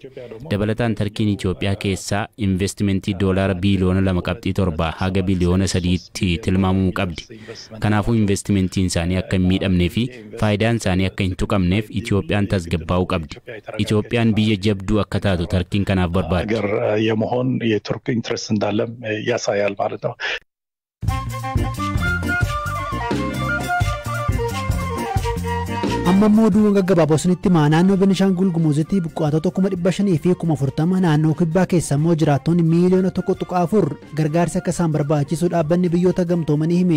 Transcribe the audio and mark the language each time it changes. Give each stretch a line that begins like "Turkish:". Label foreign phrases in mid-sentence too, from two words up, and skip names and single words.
Oromo: Dabalataan Tarkiin Itoophiyaa keessaa investimentii doolaara biiliyoona 2.7 haga biiliyoona 3tti tilmaamuu qabdi. Kanaafuu investimentiin isaanii akka hin miidhamnee fi faayidaan isaanii akka hin tuqamneef Itoophiyaan tasgabbaa'uu qabdi. Itoophiyaan biyya jabduu akka taatu Tarkiin kanaaf barbaaddi.
Amharic: ሀገር የመሆን የቱርክ ኢንትረስት እንዳለም ያሳያል ማለት ነው።
Oromo: Amma immoo gaggabaabosnitti naannoo Beenishaangul Gumuuzitti buqqaatota 500 fi 40 naannoo kibbaa keessa immoo jiraattonni miiliyoona 1.4 gargaarsa akka isaan barbaachisu dhaabbanni biyyoota gamtoomanii hime.